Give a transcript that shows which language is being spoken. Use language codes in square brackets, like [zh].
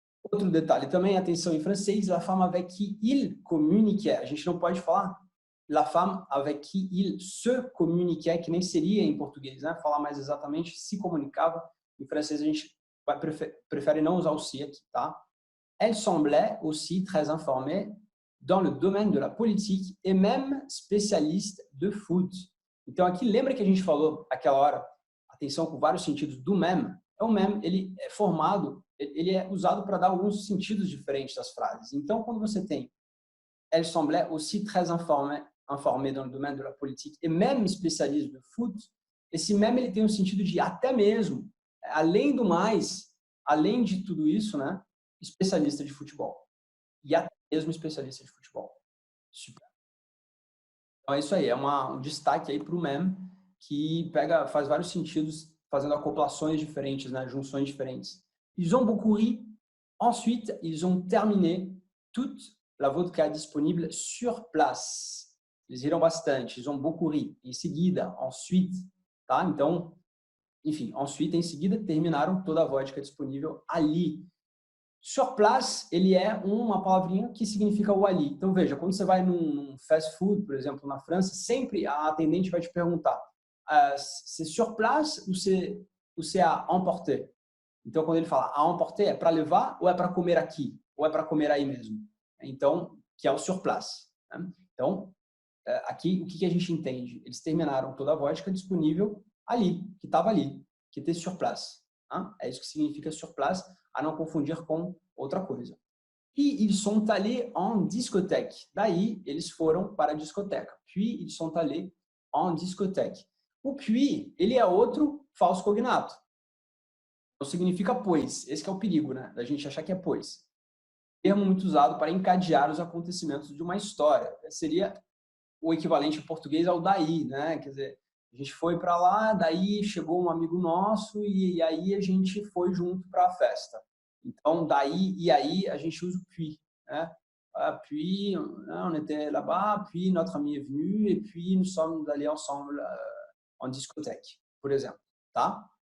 [pt] Outro detalhe também, atenção em francês, [fr] la femme avec qui il communiquait. [pt] A gente não pode falar [fr] la femme avec qui il se communiquait, [pt] que nem seria em português, né? Falar mais exatamente, se comunicava. Em francês a gente prefere não usar o se aqui, tá? [fr] Elle semblait aussi très informée dans le domaine de la politique et même spécialiste de foot. [pt] Então aqui, lembra que a gente falou aquela hora, atenção com vários sentidos do même? O même, ele é formado, ele é usado para dar alguns sentidos diferentes das frases. Então, quando você tem [fr] elle semblait aussi très informée dans le domaine de la politique et même spécialiste de foot, [pt] esse même ele tem um sentido de até mesmo, além do mais, além de tudo isso, né, especialista de futebol. E até mesmo especialista de futebol. Super. Então é isso aí, é um destaque aí para o même, que faz vários sentidos, fazendo acoplações diferentes, né, junções diferentes. [fr] Ils ont beaucoup ri. Ensuite, ils ont terminé toute la vodka disponible sur place. [pt] Eles riram bastante, [fr] ils ont beaucoup ri. [pt] Em seguida, ensuite, tá? Então, enfim, ensuite, em seguida, terminaram toda a vodka disponível ali. Sur place, ele é uma palavrinha que significa o ali. Então, veja, quando você vai num fast food, por exemplo, na França, sempre a atendente vai te perguntar [fr] c'est sur place ou c'est à emporter? [pt] Então, quando ele fala à emporter, é para levar ou é para comer aqui? Ou é para comer aí mesmo? Então, que é o sur place. Né? Então, aqui, o que a gente entende? Eles terminaram toda a vodka disponível ali, que estava ali, [fr] que était sur place. [pt] Hein? É isso que significa sur place, a não confundir com outra coisa. [fr] Puis, ils sont allés en discothèque. [pt] Daí, eles foram para a discoteca. [fr] Puis, ils sont allés en discothèque. [pt] O puis, ele é outro falso cognato. Não significa pois. Esse que é o perigo, né? Da gente achar que é pois. Termo muito usado para encadear os acontecimentos de uma história. Seria o equivalente em português ao daí, né? Quer dizer, a gente foi para lá, daí chegou um amigo nosso e aí a gente foi junto para a festa. Então, daí e aí a gente usa o puis, né? [fr] Puis, on était là-bas, puis notre ami est venu et puis nous sommes allés ensemble en discothèque, [pt] por exemplo, tá?